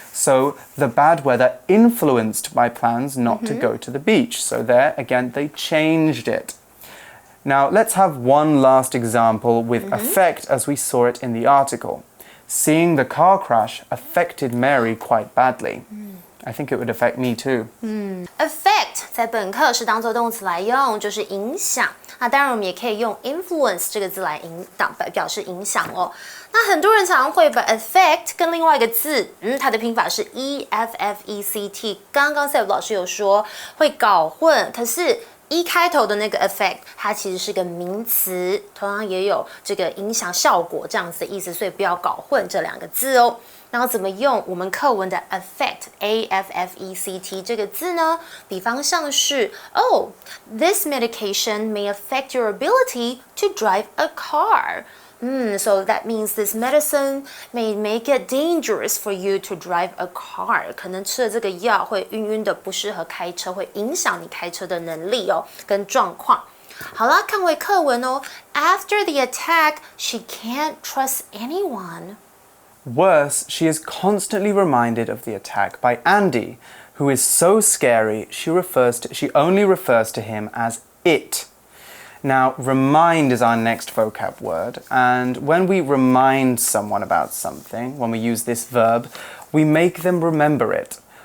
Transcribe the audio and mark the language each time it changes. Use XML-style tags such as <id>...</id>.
<en>So, the bad weather influenced my plans not to go to the beach. So there, again, they changed it. Now, let's have one last example with affect as we saw it in the article. Seeing the car crash affected Mary quite badly. I think it would affect me too.</en> <zh>Affect 在本课是当作动词来用，就是影响。那当然我们也可以用 influence 这个字来表示影响哦。那很多人常常会把 affect 跟另外一个字，它的拼法是 E-F-F-E-C-T。刚刚 Seb 老师有说会搞混，可是E 开头的那个 affect， 它其实是个名词，同样也有这个影响效果这样子的意思，所以不要搞混这两个字哦。然后怎么用我们课文的 affect A-F-F-E-C-T 这个字呢？比方像是</zh> <en>Oh, this medication may affect your ability to drive a car. So that means this medicine may make it dangerous for you to drive a car.</en> <zh>可能吃了这个药会晕晕的，不适合开车，会影响你开车的能力哦，跟状况。好啦，看回课文哦。</zh> <en>After the attack, she can't trust anyone. Worse, she is constantly reminded of the attack by Andy, who is so scary she only refers to him as it. Now, remind is our next vocab word, and when we remind someone about something, when we use this verb, we make them remember it.</en>